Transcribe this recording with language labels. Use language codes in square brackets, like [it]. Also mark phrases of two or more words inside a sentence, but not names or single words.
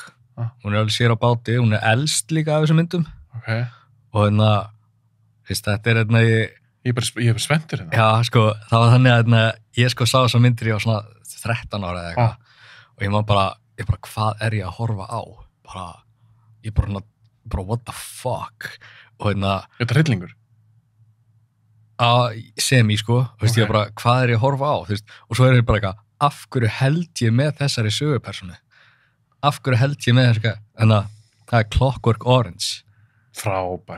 [is] Hún er alveg sér á báti, hún er elst líka af þessum myndum. Ok. Og þetta er Ég er bara spenntur hérna. Já, sko, það var þannig að ég sko sá þessar myndir, ég var svona 13 ára eða eitthvað. Og ég bara, hvað er ég að horfa á? Ég bara, [en] what the fuck? [is] Og Þetta er hryllingur? Semi, sko. Ég bara, hvað er ég að horfa á? Og svo er ég bara eitthvað, af hverju held ég með þessari sögupersonu? Af hverju held ég með þessari, það er Clockwork Orange. Frábær.